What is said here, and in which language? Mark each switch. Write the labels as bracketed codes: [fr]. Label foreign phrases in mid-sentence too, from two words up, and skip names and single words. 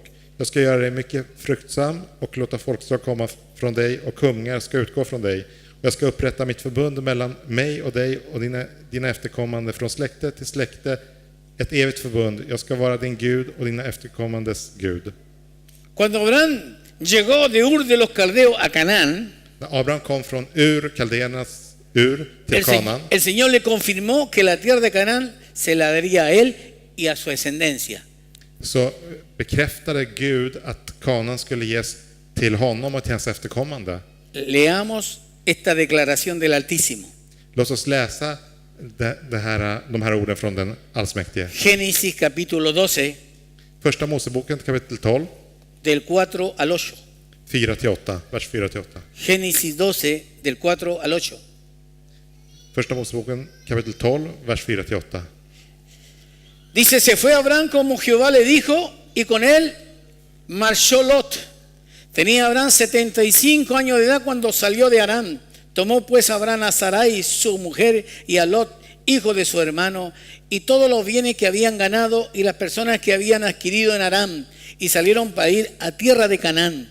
[sv] Jag ska göra dig mycket fruktsam och låta folkslag komma från dig och kungar ska utgå från dig. Och jag ska upprätta mitt förbund mellan mig och dig och dina efterkommande från släkte till släkte, ett evigt förbund. Jag ska vara din Gud och dina efterkommandes Gud. [es] Cuando Abraham llegó de Ur de los Caldeos a Canaán, [sv] När Abraham kom från Kaldeernas Ur till Kanaan, [es] el Señor le confirmó que la tierra de Canaán se la daría a él y a su descendencia. [sv] så bekräftade Gud att Kanaan skulle ges till honom och till hans efterkommande. [es] Leamos esta declaración del Altísimo. [sv] Låt oss läsa de här orden från den allsmäktige. [es] Génesis capítulo 12, [sv] Första Moseboken kapitel 12, [es] del 4 al 8. [sv] 4-8, vers 4-8. [es] Génesis 12, del 4 al 8. [sv] Första Moseboken kapitel 12, vers 4-8. [es] Dice: se fue Abraham como Jehová le dijo, y con él marchó Lot. Tenía Abraham 75 años de edad cuando salió de Harán. Tomó pues Abraham a Sarai, su mujer, y a Lot, hijo de su hermano, y todos los bienes que habían ganado y las personas que habían adquirido en Harán, y salieron para ir a tierra de Canaán.